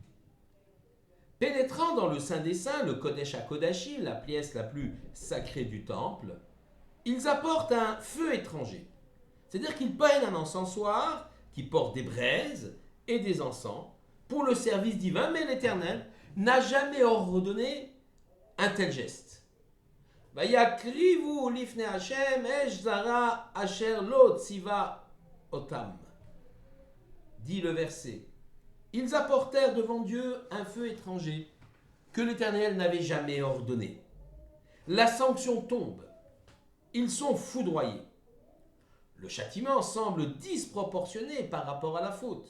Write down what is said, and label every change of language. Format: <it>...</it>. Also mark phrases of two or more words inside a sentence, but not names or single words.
<fr>Pénétrant dans le Saint des Saints, le</fr> <he>קודש הקודשים,</he> <fr>la pièce la plus sacrée du temple, ils apportent un feu étranger. C'est-à-dire qu'ils prennent un encensoir qui porte des braises et des encens pour le service divin, mais l'Éternel n'a jamais ordonné un tel geste.</fr> <he>ויקריבו לפני השם אש זרה אשר לא צוה אתם.</he> <fr>Dit le verset. Ils apportèrent devant Dieu un feu étranger que l'Éternel n'avait jamais ordonné. La sanction tombe. Ils sont foudroyés. Le châtiment semble disproportionné par rapport à la faute.</fr>